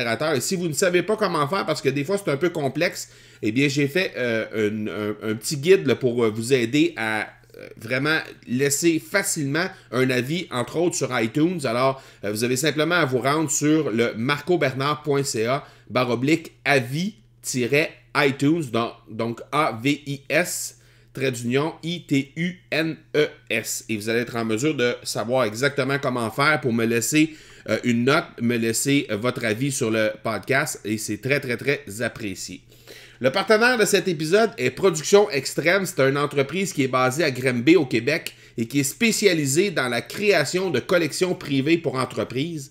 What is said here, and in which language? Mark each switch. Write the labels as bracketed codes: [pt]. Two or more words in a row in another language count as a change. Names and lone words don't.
[fr] Et si vous ne savez pas comment faire, parce que des fois c'est un peu complexe, eh bien j'ai fait un petit guide là, pour vous aider à vraiment laisser facilement un avis, entre autres sur iTunes. Alors, vous avez simplement à vous rendre sur le marcobernard.ca/avis-iTunes, donc A-V-I-S, I-T-U-N-E-S. Et vous allez être en mesure de savoir exactement comment faire pour me laisser une note, me laisser votre avis sur le podcast. Et c'est très, très, très apprécié. Le partenaire de cet épisode est Production Extrême. C'est une entreprise qui est basée à Granby, au Québec, et qui est spécialisée dans la création de collections privées pour entreprises.